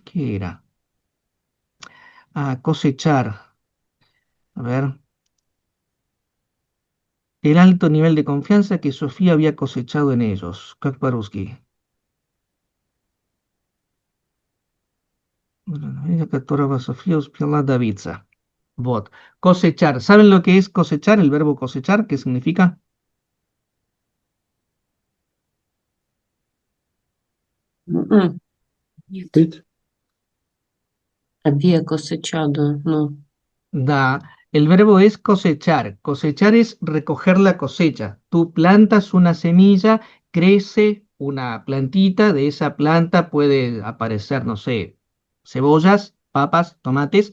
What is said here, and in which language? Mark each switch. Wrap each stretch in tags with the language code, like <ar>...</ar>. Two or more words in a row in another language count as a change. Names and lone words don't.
<es>¿Qué era? Ah, cosechar. A ver. El alto nivel de confianza que Sofía había cosechado en ellos.</es> <ru>Kakparuski. Ella которого Sofía успела добиться. Вот.</ru> <es>Cosechar. ¿Saben lo que es cosechar? El verbo cosechar, ¿qué significa? Mm,</es> <ru>Нет. Ведь</ru> <es>Había cosechado, no. Da, el verbo es cosechar. Cosechar es recoger la cosecha. Tú plantas una semilla, crece una plantita, de esa planta puede aparecer, no sé, cebollas, papas, tomates.</es>